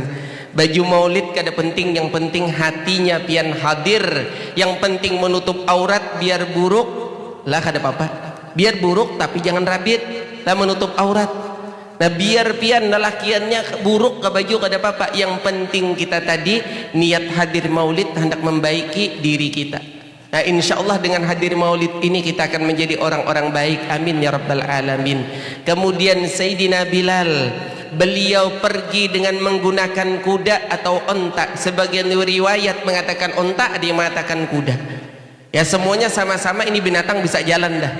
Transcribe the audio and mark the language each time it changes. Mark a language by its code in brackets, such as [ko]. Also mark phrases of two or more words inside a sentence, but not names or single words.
[bjn] Baju maulid kada penting, yang penting hatinya pian hadir, yang penting menutup aurat biar buruk lah kada apa-apa, biar buruk tapi jangan rabit lah menutup aurat. Nah biar pian lalakiannya buruk ke baju kada apa-apa, yang penting kita tadi niat hadir maulid hendak membaiki diri kita. [id] Nah insyaallah dengan hadir maulid ini kita akan menjadi orang-orang baik, [ar] amin ya rabbal alamin. [id] Kemudian Sayyidina Bilal, beliau pergi dengan menggunakan kuda atau onta. Sebagian riwayat mengatakan onta, ada yang mengatakan kuda. Ya semuanya sama-sama, ini binatang bisa jalan dah.